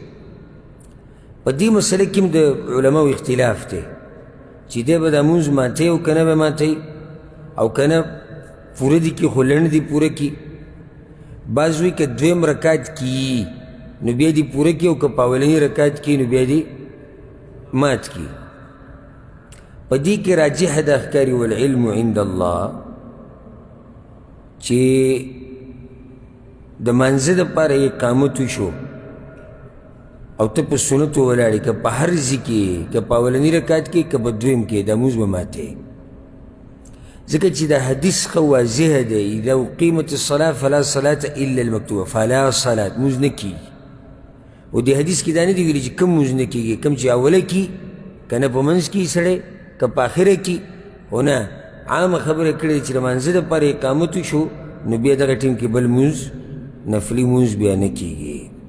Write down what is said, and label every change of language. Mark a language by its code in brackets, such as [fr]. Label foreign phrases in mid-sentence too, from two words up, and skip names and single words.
[ps] په دې مسله کې هم د علماو اختلاف دی چې دی به دا مونځ ماتوي او که نه به ماتوي او که نه پوره دي کړي خو لنډ دي پوره کړي. بعض وایي که دویم رکعت کي نو بیا دې پوره کړي او که په اولني رکعت کې نو بیا دې مات کړي. په دې کې راجح ده ښکاري [ar] والعلم عند الله [ps] چې د منځه دپاره اقامت وشو او ته په سنتو ولاړې که په هر ځای کې که په اولني رکعت کې که په دویم کې دا مونځ به ماتې، ځکه چې دا حدیث ښه واضحه دی [ar] اذا اقیمت الصلاة فلا صلاة الا المکتوبه، فلا صلاة [ps] مونځ نه کېږي. او دې حدیث کې دا نه دي ویلي چې کوم مونځ نه کېږي، کوم چې اوله کې که نه په منځ کې سړی که په آخره کې، خو نه عامه خبره کړې چې د مانځه دپاره اقامت وشو نو بیا دغه ټیم کې بل مونځ نفلي مونځ بیا نه کېږي.